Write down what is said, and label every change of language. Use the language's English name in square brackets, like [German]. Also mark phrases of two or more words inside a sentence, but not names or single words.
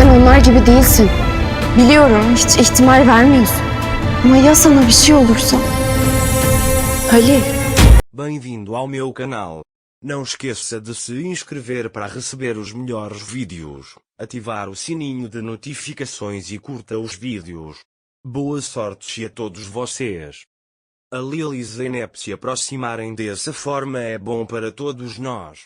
[Turkish] onlar gibi değilsin. Biliyorum, hiç ihtimal vermiyorsun. Ama ya sana bir şey olursa? Halil. [Portuguese] Bem-vindo ao meu canal. Não esqueça de se inscrever para receber os melhores vídeos, ativar o sininho de notificações e curta os vídeos. Boa sorte a todos vocês. A Lil e Zeynep se aproximarem dessa forma é bom para todos nós.